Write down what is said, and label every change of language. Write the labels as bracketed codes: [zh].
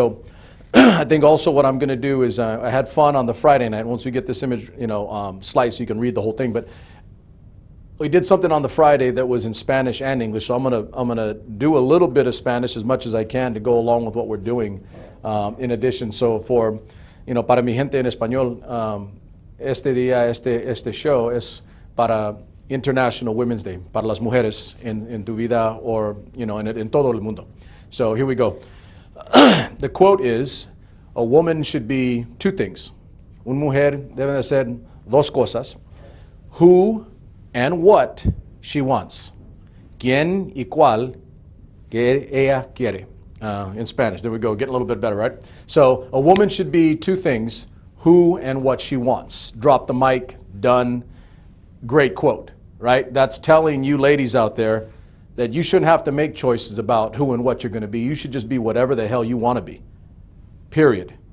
[en] So I think also what I'm going to do is I had fun on the Friday night. Once we get this image, sliced so you can read the whole thing, but we did something on the Friday that was in Spanish and English, so I'm gonna do a little bit of Spanish as much as I can to go along with what we're doing. In addition, so for [es] para mi gente en español, este show es para International Women's Day, para las mujeres en tu vida or en todo el mundo. [en] So here we go. The quote is, a woman should be 2 things. [es] Una mujer debe de ser 2 cosas. [en] Who and what she wants. [es] Quién y cuál que ella quiere. [en] In Spanish. There we go. Getting a little bit better, right? So a woman should be 2 things, who and what she wants. Drop the mic, done. Great quote, right? That's telling you ladies out there that you shouldn't have to make choices about who and what you're going to be. You should just be whatever the hell you want to be. Period.